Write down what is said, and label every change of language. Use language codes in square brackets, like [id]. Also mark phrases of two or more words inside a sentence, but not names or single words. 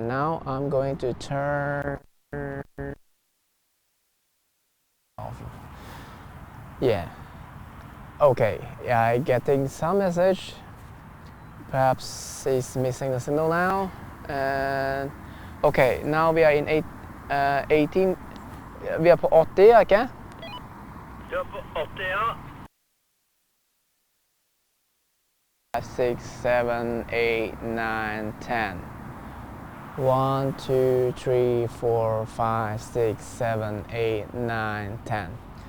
[en] Now I'm going to turn off. Yeah. Okay, I'm getting some message. Perhaps it's missing the signal now. And okay, now we are in 18. [no] Vi er på 80, ikke? Du er på 80, ja. 5, 6, 7, 8, 9, 10. 1, 2, 3, 4, 5, 6, 7, 8, 9, 10.